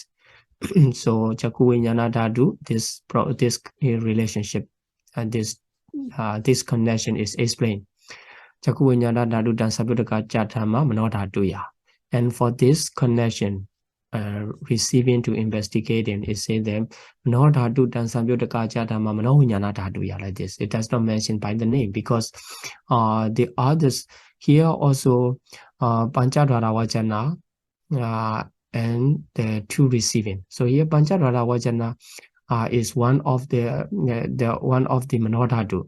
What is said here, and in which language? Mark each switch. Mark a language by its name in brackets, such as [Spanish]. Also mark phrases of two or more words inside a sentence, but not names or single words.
[English] So [Pali] Cakuvinyana Dhatu, [English] this relationship and this connection is explained. [Pali] Cakuvinyana Dhatu Dan Samyutaka Dhamma Mano Dhatu Ya. [English] And for this connection, receiving to investigating, it says that [Pali] Mano Dhatu Dan Samyutaka Dhamma Mano Vinyana Dhatu Ya, [English] like this. It does not mention by the name because the others here also [Pali] Panchadhara Vajana [English] and the two receiving. So here [Pali] Panchadhara Vajana [English] is one of the one of the [Pali] Mano Dhatu.